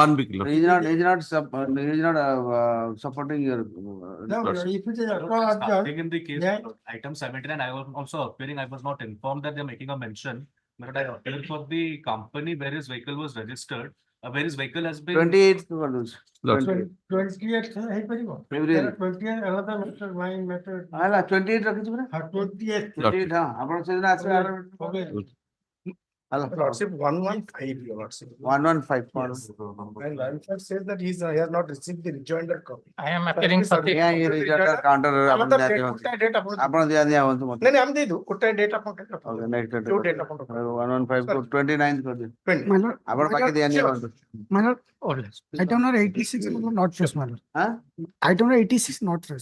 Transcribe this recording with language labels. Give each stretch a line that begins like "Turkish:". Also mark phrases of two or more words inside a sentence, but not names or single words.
English: 1 week, Lordship. he is not supporting your No, Lordship. if it is across Starting in the case, then item 79, I was also appearing, I was not informed that they're making a mention. But I appeared for the company where his vehicle was registered, where his vehicle has been.
Hindi: 28 कर दो
English: Lordship.
Odia: 28 ହେଇପାରିବ?
English: February. 28 another matter, my matter.
Odia: ହେଲା 28 ରଖିଛୁ ପରା 28. 28 ହଁ ଆପଣ ସେଦିନ ଆସିବେ
English: Okay.
Odia: ହେଲା
English: Lordship 115, your lordship.
Odia: 115 କଣ
English: And Ranford says that he has not received the rejoinder copy. I am appearing for the.
Odia: ଏହା ଇଏ ରିଜର୍ଟ କାଉଣ୍ଟର ଆପଣ
English: Another
Odia: ଦିଆ
English: date,
Odia: ଦିଅନ୍ତୁ ଗୋଟେ date ଆପଣ ଆପଣ ଦିଆ ଦିଆ ହୁଅନ୍ତୁ ମତେ
Hindi: नहीं हम दे दो
Odia: ଗୋଟେ date ଆପଣ
English: OK next
Odia: ଯୋଉ date ଆପଣ
Hindi: 115 को 29 कर दियो
English: 20. My lord,
Odia: ଆପଣ ବାକି ଦିଆ ନିଅ ହୁଅନ୍ତୁ
English: my lord, item number 86 not fresh, my lord.
Hindi: हां
English: Item number 86 not fresh.